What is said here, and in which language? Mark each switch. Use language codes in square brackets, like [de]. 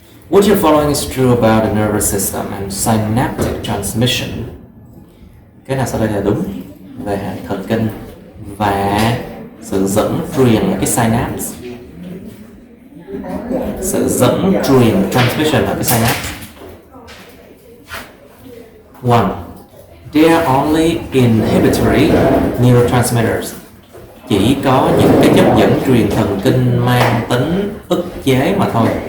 [en] Which of the following is true about the nervous system and synaptic transmission? [vi] Cái nào sau đây là đúng về hệ thần kinh và sự dẫn truyền cái synapse? Sự dẫn truyền transmission ở cái synapse. 1. [en] They are only inhibitory neurotransmitters. [vi] Chỉ có những cái chất dẫn truyền thần kinh mang tính ức chế mà thôi.